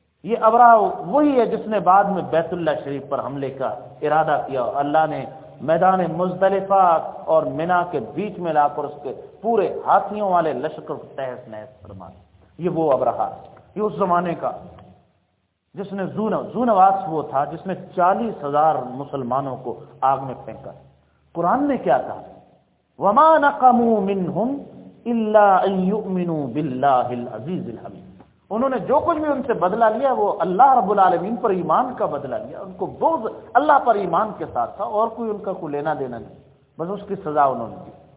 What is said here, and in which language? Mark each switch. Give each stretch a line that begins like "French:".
Urdu: یہ ابرہا وہی ہے جس نے بعد میں بیت اللہ شریف پر حملے کا ارادہ کیا, اللہ نے میدان مزدلفہ اور منا کے بیچ میں لا کر اس کے پورے ہاتھیوں والے لشکر تحس نحس فرما. یہ وہ ابرہا, یہ اس زمانے کا جس نے زو نواس وہ تھا جس نے 40,000 مسلمانوں کو آگ میں پھینکا. قرآن نے کیا کہا
Arabic: وما نقموا منهم الا ان يؤمنوا بالله العزيز الحميد.
Urdu: انہوں نے جو کچھ بھی ان سے بدلہ لیا وہ اللہ رب العالمین پر ایمان کا بدلہ لیا. ان کو بغض اللہ پر ایمان کے ساتھ تھا اور کوئی ان کا کوئی لینا دینا نہیں, بس اس کی سزا انہوں نے دی.